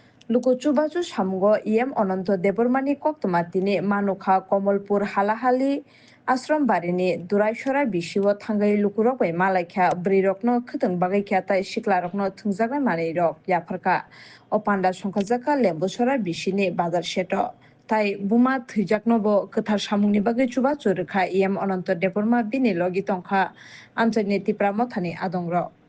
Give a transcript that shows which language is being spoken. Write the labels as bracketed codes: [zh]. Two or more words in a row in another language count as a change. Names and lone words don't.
[trp] লুকুচুবাচু সামুগ অনন্ত দেবরমানি কক্তমাতিনি মানুখা কমলপুর হালাহালি আশ্রম বাড়িনি দুরাইসরা বিশিও থাঙ্গাই লুকুরক bai malaikha brirokno khwtwng bagaikhya tai siklarokno thungjagnai manei rok yaphorka o panda songkhajaka lembusora bishini bazar seto tai buma thwijjakno bo kwthar samungni bagui chubachu rwkha ononto deborma bini logi tongkha amchaini tipramo thani adongrok